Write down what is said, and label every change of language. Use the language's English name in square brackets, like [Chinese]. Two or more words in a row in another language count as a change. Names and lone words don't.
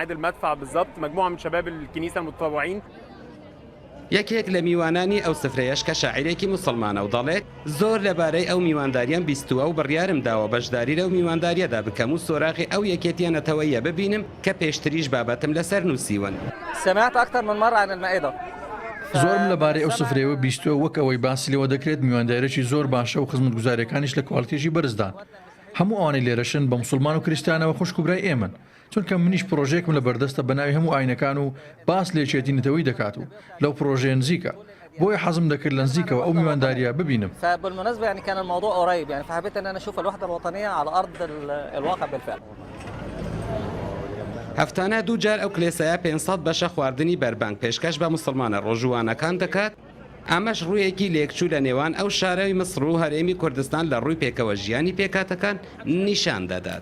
[Central Kurdish] یەکێک لە میوانانی ئەو سفرەیەش کە شاعیرێکی مسلمانە و دەڵێت زۆر لەبارەی ئەو میوانداریان بیستووە و بڕیارم داوە بەشداری لەو میوانداریەدا بکەم و سۆراغی ئەو یەکێتیانەتەوەیە ببینم کە پێشتریش بابەتم لەسەر نووسیون. [Arabic] سمعت أكثر من مرة عن المائدة. [Central Kurdish] زۆرم لەبارەی ئەو سفرەیەوە بیستووە وەک ئەوەی باسی لەوە دەکرێت میواندارێکی زۆر باشە و خزمەتگوزاریەکانیش لە کواڵتیژی بەرزدان. هەموو ئەوانەی لێرەشن بە مسلمان و کریستیانەوە خوشک و برای ئێمن چونکە منیش پرۆژێکم لە بەردەستە بەناوی هەموو ئاینەکان و باس لێچێتی نەتەوەی دەکات و لەو پرۆژەیە نزیکە بۆیە حەزم دەکرد لە نزیکەوە ئەو میوانداریە ببینم. [Arabic] فبالمناسبة يعني كان الموضوع قريب يعني فحبيت ان انا اشوف الوحدة الوطنية على ارض الواقع بالفعل. [Central Kurdish] هەفتانە دوو جار ئەو کلێسەیە 500 بەشە خواردنی بەربانگ پێشکەش بە موسڵمانە ڕۆژوانەکان دەکات. ئەمەش ڕوویەکی لێکچوو لە نێوان ئەو شارەوەی مەسر و هەرێمی کوردستان لە ڕووی پێکەوە ژیانی پێکاتەکان نیشان دەدات.